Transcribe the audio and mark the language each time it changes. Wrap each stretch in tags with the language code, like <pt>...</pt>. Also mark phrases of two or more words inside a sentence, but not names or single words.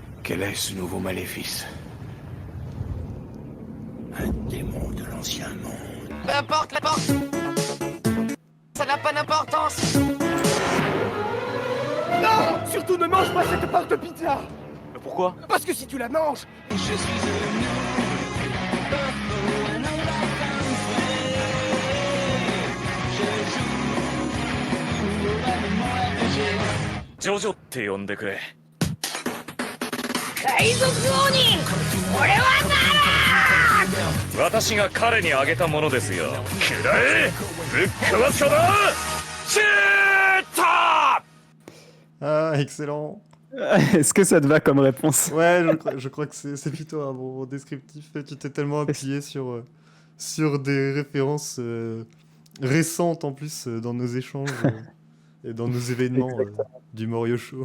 <fr>Quel est ce nouveau maléfice? Un démon de l'ancien monde. Peu importe la porte. Ça n'a pas d'importance. Non! Surtout ne mange pas cette part de pizza! Pourquoi? Parce que si tu la manges,</fr> <ja>Jojo って呼んでくれ。私が彼にあげたものですよ。くらえ！ぶっ壊すかだ！シュート！</ja> <fr>Ah, excellent. Est-ce que ça te va comme réponse? Ouais, je crois que c'est plutôt un bon descriptif. Tu t'es tellement appuyé sur des références récentes en plus dans nos échanges et dans nos événements du Morio Show.</fr>